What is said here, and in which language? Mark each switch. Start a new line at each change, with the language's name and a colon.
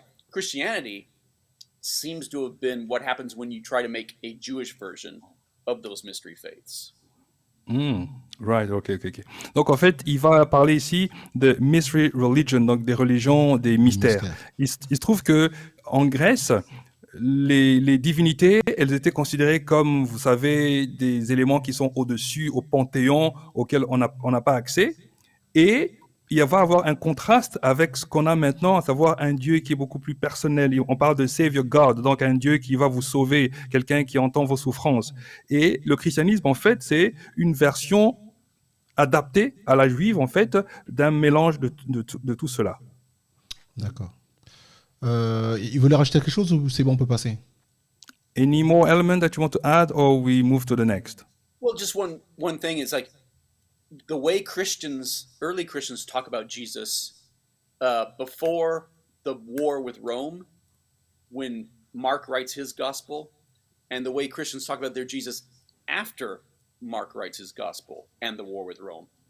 English: Christianity seems to have been what happens when you try to make a Jewish version of those mystery faiths. Right, ok.
French: Donc en fait, il va parler ici de mystery religion, donc des religions des mystères. Il se trouve que en Grèce, les divinités, elles étaient considérées comme, vous savez, des éléments qui sont au-dessus, au panthéon, auquel on n'a pas accès. Et il va y avoir un contraste avec ce qu'on a maintenant, à savoir un Dieu qui est beaucoup plus personnel. On parle de Savior God, donc un Dieu qui va vous sauver, quelqu'un qui entend vos souffrances. Et le christianisme, en fait, c'est une version adaptée à la juive, en fait, d'un mélange de tout cela. D'accord. Il voulait rajouter quelque chose ou c'est bon, on peut passer?
English: Any more element that you want to add, or we move to the next? Well, just one thing is like, the way early Christians talk about Jesus before the war with Rome, when Mark writes his gospel, and the way Christians talk about their Jesus after Mark writes his gospel and the war with Rome.